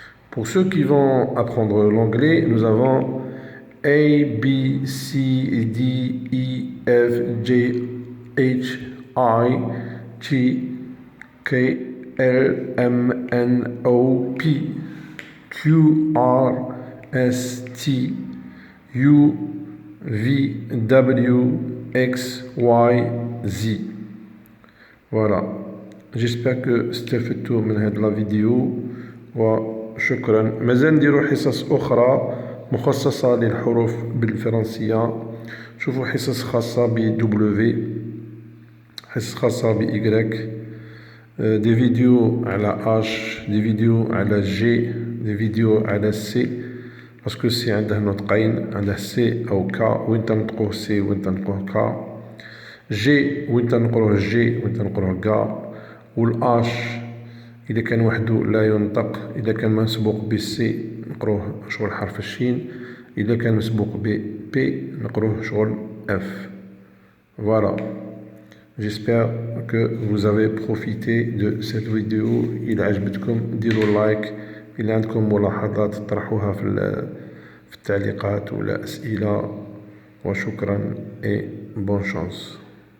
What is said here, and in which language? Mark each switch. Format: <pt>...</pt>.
<fr>Pour ceux qui vont apprendre l'anglais, nous avons A, B, C, D, E, F, G, H, I, J, K, L, M, N, O, P, Q, R, S, T, U, V, W, X, Y, Z. Voilà. J'espère que</fr> <ar>استفدتوا من هذه لا فيديو وشكرا. مازال نديرو حصص أخرى مخصصة للحروف بالفرنسية. شوفوا حصص خاصة ب W، حصص خاصة ب Y، دي فيديو على H، دي فيديو على G، دي فيديو على C، باسكو سي عنده نطقين، عنده سي أو كا، وين تنطقوه سي وين تنطقوه كا، جي وين تنقروه جي وين تنقروه كا، والآش إذا كان وحده لا ينطق، إذا كان مسبوق بالسي نقروه شغل حرف الشين، إذا كان مسبوق بي نقروه شغل اف.</ar> <fr>Voilà. J'espère que vous avez profité de cette vidéo.</fr> <ar>إذا عجبتكم ديروا لايك. إذا عندكم ملاحظات طرحوها في التعليقات ولا أسئلة. وشكرا</ar> <fr>et bonne chance.</fr>